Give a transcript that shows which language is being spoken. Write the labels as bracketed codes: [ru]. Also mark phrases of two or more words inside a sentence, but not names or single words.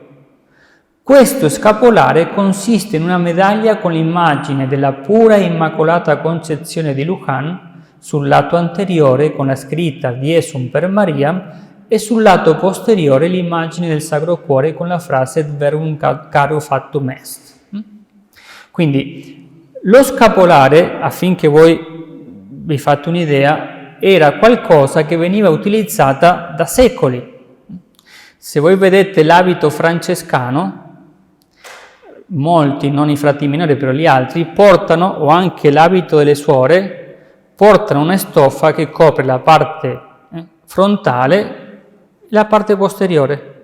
[it] Questo scapolare consiste in una medaglia con l'immagine della pura e immacolata concezione di Luján sul lato anteriore con la scritta [la] Diesum per Maria [it] e sul lato posteriore l'immagine del Sacro Cuore con la frase [la] Et verbum carum factum est. [it] Quindi lo scapolare, affinché voi vi fate un'idea, era qualcosa che veniva utilizzata da secoli. Se voi vedete l'abito francescano, molti, non i frati minori, però gli altri, portano, o anche l'abito delle suore, portano una stoffa che copre la parte frontale e la parte posteriore.